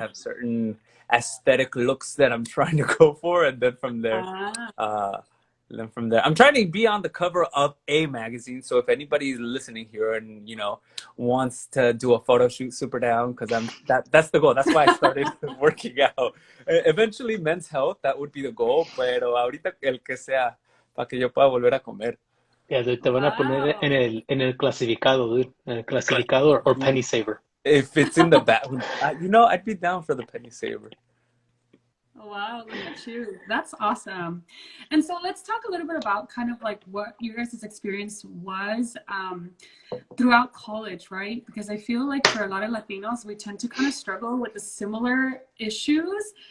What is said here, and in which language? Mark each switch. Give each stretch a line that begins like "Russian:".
English: have certain aesthetic looks that I'm trying to go for, and then from there, Ah, uh, then from there, I'm trying to be on the cover of a magazine. So if anybody's listening here and wants to do a photo shoot, super down, because that's the goal. That's why I started working out. Eventually, Men's Health, that would be the goal.
Spanish: Pero ahorita el que sea, para que yo pueda volver a comer. Yeah, te van a poner
English: Wow.
Spanish: en el clasificado, dude. En el clasificado or penny saver.
English: If it's in the back, I'd be down for the penny saver. Wow, look at you. That's awesome. And so let's talk a little bit about kind of like what your guys' experience was throughout college, right? Because I feel like for a lot of Latinos, we tend to kind of struggle with the similar issues.